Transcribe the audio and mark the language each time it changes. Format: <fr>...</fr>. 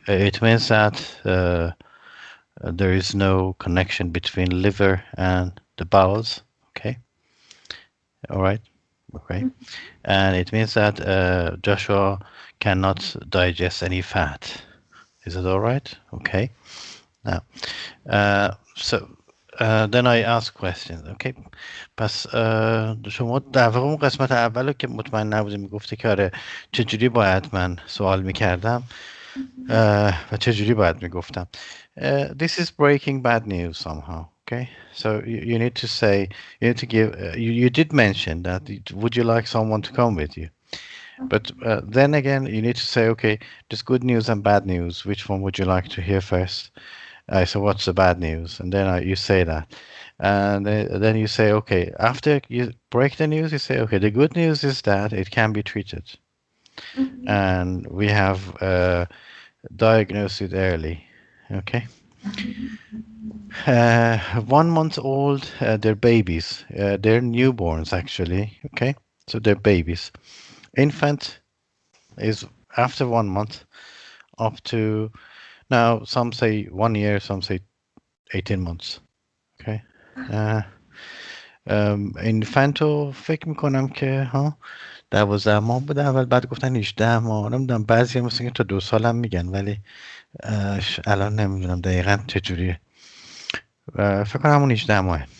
<en>It means that there is no connection between liver and the bowels. Okay. All right. Okay. And it means that Joshua cannot digest any fat. Is it all right? Okay. Now, so then I ask questions. Okay.</en> <fa>پس شما در واقع اون قسمت اول رو که مطمئن نبودی میگفتی که آره چجوری باید من سوال میکردم و چجوری باید میگفتم.</fa> <en>This is breaking bad news somehow. Okay. So you need to say, you need to give, you did mention that, would you like someone to come with you? But then again, you need to say, okay, there's good news and bad news. Which one would you like to hear first? So what's the bad news? And then you say that. And then you say, okay, after you break the news, you say, okay, the good news is that it can be treated. And we have diagnosed it early. Okay. 1 month old, they're babies. They're newborns, actually. Okay. So they're babies. Infant is after 1 month up to, now some say 1 year, some say 18 months. Okay.</en> <fa>اینفانتو فکر میکنم که 12 ماه بوده اول بعد گفتن 18 ماه نمیدونم بعضی هم مثل که تا 2 سال هم میگن ولی الان نمیدونم دقیقا چجوریه فکر کنم همون 18 ماهه</fa>